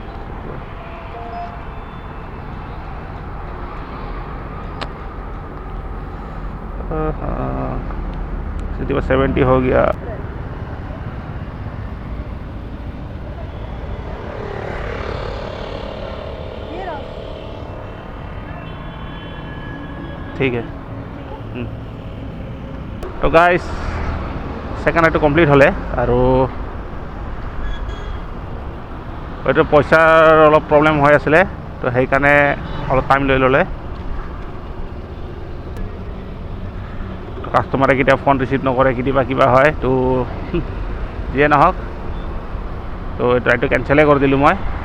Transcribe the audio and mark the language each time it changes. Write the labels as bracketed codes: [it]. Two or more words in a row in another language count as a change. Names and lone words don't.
[hi] सिटी में 70 हो गया। ये रहा। ठीक है। [as] তো গাইজ [en] second rideটো complete [as] হ'লে আৰু হয়তো পইচাৰ অলপ প্ৰব্লেম হৈ আছিলে, তো সেইকাৰণে অলপ টাইম লৈ ল'লে। কাষ্টমাৰে কেতিয়াবা [en] phone receive [as] নকৰে, কেতিয়াবা কিবা হয়, তো যিয়ে নহওক, তো এইটো ৰাইডটো কেঞ্চেলেই কৰি দিলোঁ মই।